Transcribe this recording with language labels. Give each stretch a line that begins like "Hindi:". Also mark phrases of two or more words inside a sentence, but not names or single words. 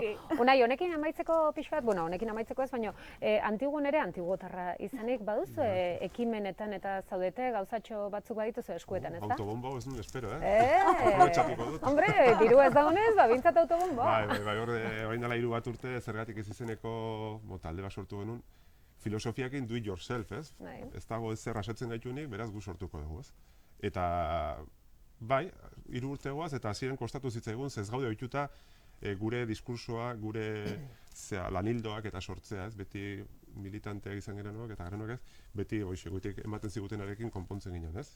Basque: Unai, honekin amaitzeko pixkat, bueno, honekin amaitzeko ez, baina antiguan ere antiguotarra izanik baduzu ekimenetan eta zaudete gauzatxo batzuk badituzu eskuetan, ez da? Autobombo ez nuen espero, aprobetxatuko dut. Hombre, diru ez dagoenez, bintzat autobombo. Bai, orain dela 3 bat urte zergatik ez izeneko talde bat sortu genuen. Filosofiakin
English: do it yourself,
Basque: ez? Ez dago ez zer asetzen gaitunik, beraz gu sortuko dugu, ez? Eta, bai, 3 urte goaz, eta hasieran kostatu zitzaigun, ez gaude ohituta gure diskursoa, gure lanildoak eta sortzea, ez? Beti militanteak izan gerenok eta garenok ez, beti goitik ematen zigutenarekin konpontzen ginen, ez?